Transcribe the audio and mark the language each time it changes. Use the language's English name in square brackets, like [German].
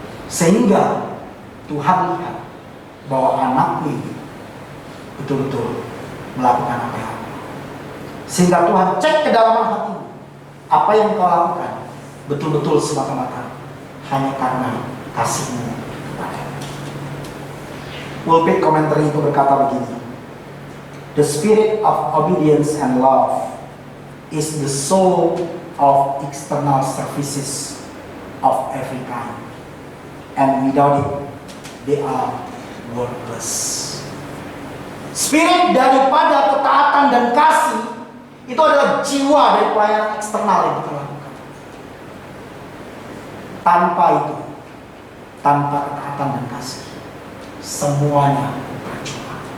[Indonesian] Sehingga Tuhan lihat bahwa anakku ini betul-betul melakukan apa yang aku. Sehingga Tuhan cek ke dalam hatimu, apa yang kau lakukan betul-betul semata-mata hanya karena kasihmu kepadanya. [English] Pulpit Commentary [Indonesian] itu berkata begini, [English] the spirit of obedience and love is the soul of external services of every kind, and without it they are worthless. [Indonesian] Spirit daripada ketaatan dan kasih itu adalah jiwa dari pelayanan eksternal yang kita lakukan. Tanpa itu, tanpa ketaatan dan kasih, semuanya percuma.